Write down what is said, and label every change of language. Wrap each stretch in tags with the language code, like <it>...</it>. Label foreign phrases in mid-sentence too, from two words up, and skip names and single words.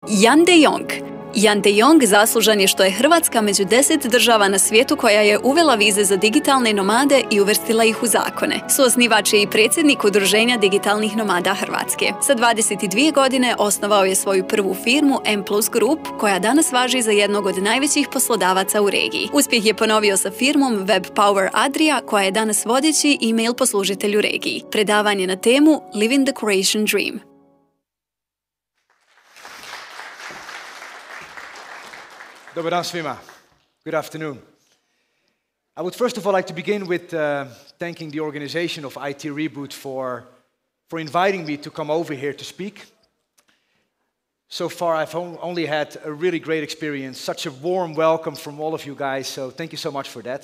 <hr>Jan de Jong. Jan de Jong zaslužan je što je Hrvatska među 10 država na svijetu koja je uvela vize za digitalne nomade i uvrstila ih u zakone. Suosnivač je i predsjednik Udruženja digitalnih nomada Hrvatske. Sa 22 godine osnovao je svoju prvu firmu M+ Group, koja danas važi za jednog od najvećih poslodavaca u regiji. Uspjeh je ponovio sa firmom Web Power Adria, koja je danas vodeći e-mail poslužitelj u regiji. Predavanje na temu Living the Croatian Dream. Dobar dan svima.</hr> <en>Good afternoon. I would first of all like to begin with thanking the organization of IT Reboot for inviting me to come over here to speak. So far I've only had a really great experience, such a warm welcome from all of you guys, so thank you so much for that.</en>